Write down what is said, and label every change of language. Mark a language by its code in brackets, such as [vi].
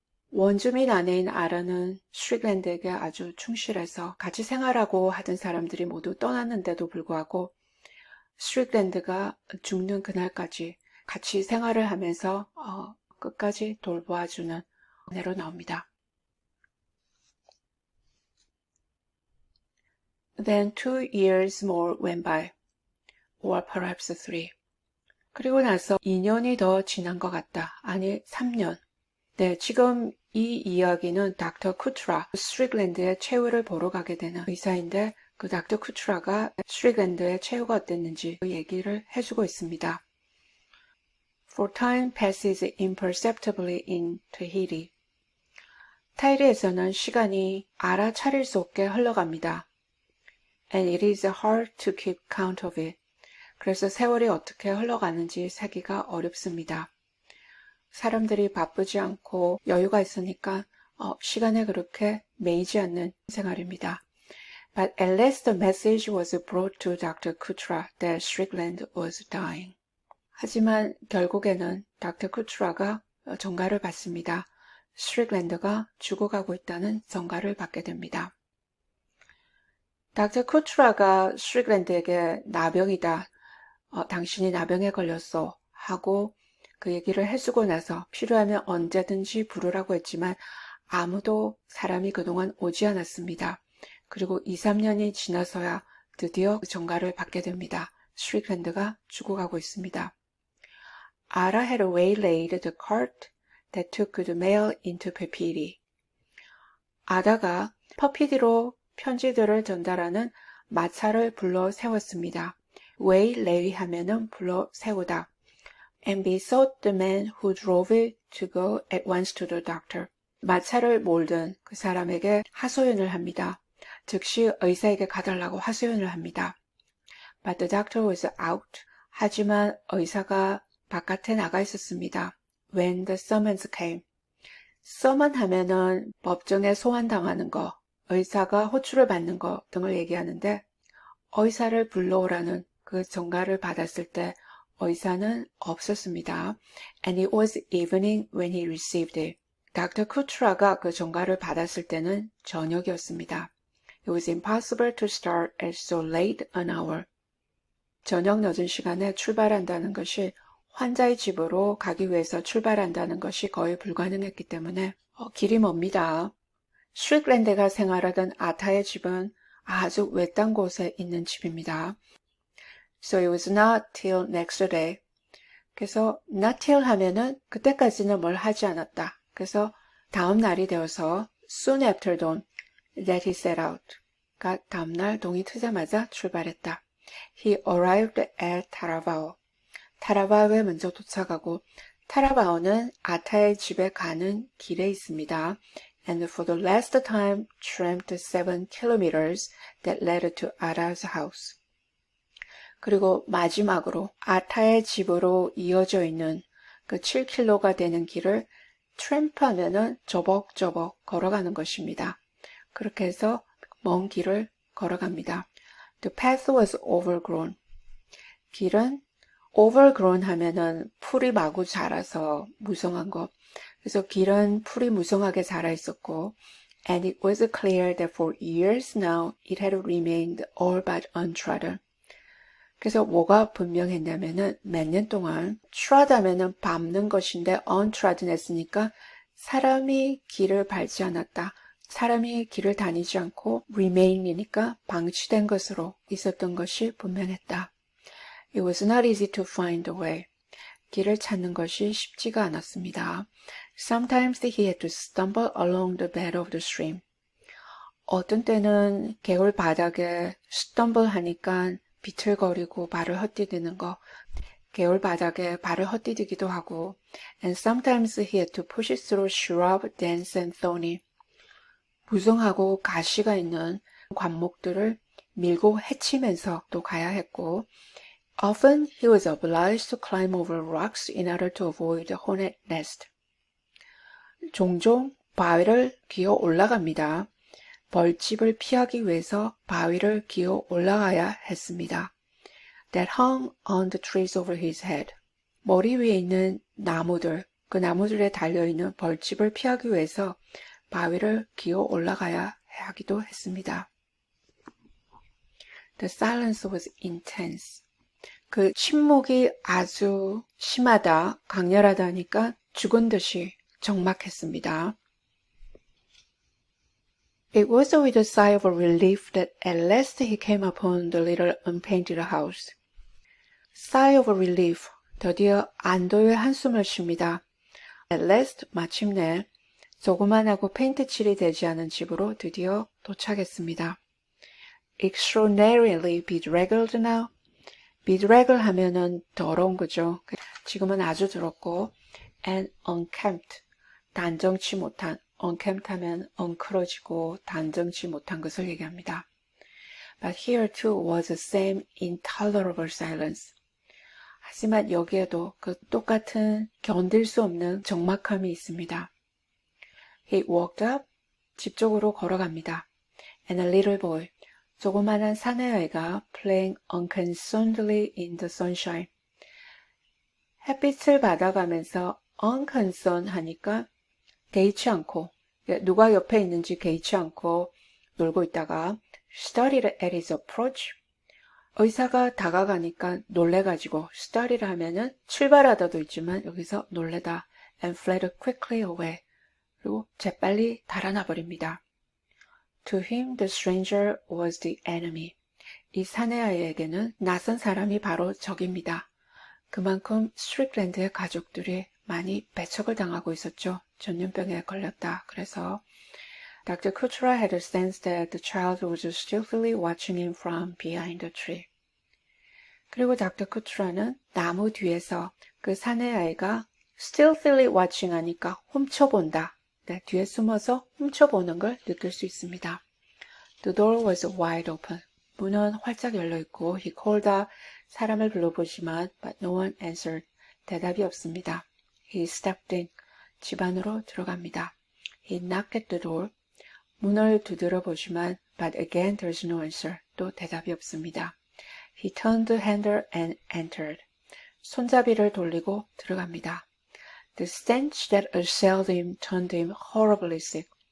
[ko] 원주민 아내인 아라는 스트릭랜드에게 아주 충실해서 같이 생활하고 하던 사람들이 모두 떠났는데도 불구하고 스트릭랜드가 죽는 그날까지 같이 생활을 하면서 끝까지 돌보아주는 아내로 나옵니다. [en] Then 2 years more went by, or perhaps 3. [ko] 그리고 나서 2년이 더 지난 것 같다. 아니, 3년. 네, 지금 이 이야기는 닥터 쿠트라, 스트릭랜드의 최후를 보러 가게 되는 의사인데 그 닥터 쿠트라가 스트릭랜드의 최후가 어땠는지 그 얘기를 해주고 있습니다. [en] For time passes imperceptibly in Tahiti. [ko] 타히티에서는 시간이 알아차릴 수 없게 흘러갑니다. [en] And it is hard to keep count of it. [ko] 그래서 세월이 어떻게 흘러가는지 세기가 어렵습니다. 사람들이 바쁘지 않고 여유가 있으니까 시간에 그렇게 매이지 않는 생활입니다. [en] But at last the message was brought to Dr. Kutra that Strickland was dying. [ko] 하지만 결국에는 닥터 쿠트라가 전가를 받습니다. 스트릭랜드가 죽어가고 있다는 전가를 받게 됩니다. 닥터 쿠트라가 스트릭랜드에게 나병이다. 당신이 나병에 걸렸어 하고 그 얘기를 해주고 나서 필요하면 언제든지 부르라고 했지만 아무도 사람이 그동안 오지 않았습니다. 그리고 2, 3년이 지나서야 드디어 전가를 받게 됩니다. 스트릭랜드가 죽어가고 있습니다. [en] Ara had waylaid the cart that took the mail into Pepidi. [ko] 아다가 퍼피디로 편지들을 전달하는 마차를 불러 세웠습니다. waylay 하면은 불러 세우다. [en] And besought the man who drove it to go at once to the doctor. [ko] 마차를 몰던 그 사람에게 하소연을 합니다. 즉시 의사에게 가달라고 하소연을 합니다. [en] But the doctor was out. [ko] 하지만 의사가 바깥에 나가 있었습니다. [en] When the summons came. [ko] summon 하면은 법정에 소환당하는 거, 의사가 호출을 받는 거 등을 얘기하는데 의사를 불러오라는 그 전가를 받았을 때 의사는 없었습니다. [en] And it was evening when he received it. [ko] 닥터 쿠트라가 그 전가를 받았을 때는 저녁이었습니다. [en] It was impossible to start at so late an hour. [ko] 저녁 늦은 시간에 출발한다는 것이 환자의 집으로 가기 위해서 출발한다는 것이 거의 불가능했기 때문에 길이 멉니다. 스트릭랜드가 생활하던 아타의 집은 아주 외딴 곳에 있는 집입니다. [en] So it was not till next day. [ko] 그래서 not till 하면은 그때까지는 뭘 하지 않았다. 그래서 다음 날이 되어서 [en] soon after dawn that he set out. [ko] 그러니까 다음 날 동이 트자마자 출발했다. [en] He arrived at Taravao. [ko] 타라바오에 먼저 도착하고 타라바오는 아타의 집에 가는 길에 있습니다. [en] And for the last time tramped 7 kilometers that led to Ara's house. [ko] 그리고 마지막으로 아타의 집으로 이어져 있는 그 7km가 되는 길을 트램프하면은 저벅저벅 걸어가는 것입니다. 그렇게 해서 먼 길을 걸어갑니다. [en] The path was overgrown. [ko] 길은 overgrown 하면은 풀이 마구 자라서 무성한 거. 그래서 길은 풀이 무성하게 자라 있었고, [en] and it was clear that for years now it had remained all but untrodden. [ko] 그래서 뭐가 분명했냐면은 몇 년 동안 trod 하면은 밟는 것인데 untrodden 했으니까 사람이 길을 밟지 않았다. 사람이 길을 다니지 않고 remain이니까 방치된 것으로 있었던 것이 분명했다. [en] It was not easy to find the way. [ko] 길을 찾는 것이 쉽지가 않았습니다. [en] Sometimes he had to stumble along the bed of the stream. [ko] 어떤 때는 개울 바닥에 stumble 하니까 비틀거리고 발을 헛디디는 거, 개울 바닥에 발을 헛디디기도 하고, [en] and sometimes he had to push it through shrub, dense and thorny. [ko] 무성하고 가시가 있는 관목들을 밀고 헤치면서 또 가야 했고, [en] often he was obliged to climb over rocks in order to avoid the hornet nest. [ko] 종종 바위를 기어 올라갑니다. 벌집을 피하기 위해서 바위를 기어 올라가야 했습니다. [en] That hung on the trees over his head. [ko] 머리 위에 있는 나무들, 그 나무들에 달려있는 벌집을 피하기 위해서 바위를 기어 올라가야 하기도 했습니다. [en] The silence was intense. [ko] 그 침묵이 아주 심하다, 강렬하다니까 죽은 듯이 적막했습니다. [en] It was with a sigh of relief that at last he came upon the little unpainted house. Sigh of relief, [ko] 드디어 안도의 한숨을 쉽니다. At last, 마침내 조그만하고 페인트 칠이 되지 않은 집으로 드디어 도착했습니다. [en] Extraordinarily bedraggled now. [ko] bedraggle 하면은 더러운 거죠. 지금은 아주 더럽고 and unkempt, 단정치 못한, unkempt 하면 엉클어지고 단정치 못한 것을 얘기합니다. [en] But here too was the same intolerable silence. [ko] 하지만 여기에도 그 똑같은 견딜 수 없는 적막함이 있습니다. [en] He walked up, [ko] 집 쪽으로 걸어갑니다. [en] And a little boy, [ko] 조그만한 사내아이가 [en] playing unconcernedly in the sunshine. [ko] 햇빛을 받아가면서 unconcerned 하니까 개의치 않고, 누가 옆에 있는지 개의치 않고 놀고 있다가 [en] started at his approach. [ko] 의사가 다가가니까 놀래가지고 started 하면은 출발하다도 있지만 여기서 놀래다 [en] and fled quickly away. [ko] 그리고 재빨리 달아나 버립니다. [en] To him, the stranger was the enemy. [ko] 이 사내아이에게는 낯선 사람이 바로 적입니다. 그만큼 스트릭랜드의 가족들이 많이 배척을 당하고 있었죠. 전염병에 걸렸다. 그래서 Dr. [en] Kuchera had a sense that the child was stealthily watching him from behind the tree. [ko] 그리고 Dr. Kuchera는 나무 뒤에서 그 사내아이가 [en] stealthily watching [ko] 하니까 훔쳐본다. 네, 뒤에 숨어서 훔쳐보는 걸 느낄 수 있습니다. [en] The door was wide open. [ko] 문은 활짝 열려있고 [en] he called out. [ko] 사람을 불러보지만 [en] but no one answered. [ko] 대답이 없습니다. [en] He stepped in. [ko] 집 안으로 들어갑니다. [en] He knocked at the door. [ko] 문을 두드려 보지만 [en] but again there's no answer. [ko] 또 대답이 없습니다. [en] He turned the handle and entered. [ko] 손잡이를 돌리고 들어갑니다. [en] The stench that assailed him turned him horribly sick.